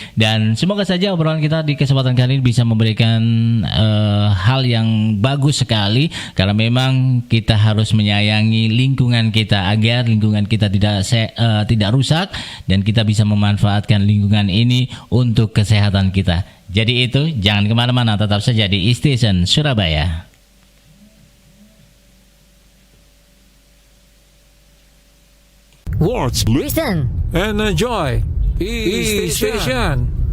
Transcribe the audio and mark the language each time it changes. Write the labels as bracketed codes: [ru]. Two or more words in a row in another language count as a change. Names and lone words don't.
[id] Dan semoga saja obrolan kita di kesempatan kali ini bisa memberikan hal yang bagus sekali, karena memang kita harus menyayangi lingkungan kita agar lingkungan kita tidak rusak dan kita bisa memanfaatkan lingkungan ini untuk kesehatan kita. Jadi itu, jangan kemana-mana, tetap saja di E-Station Surabaya. [en] Watch, Listen and enjoy E-Station.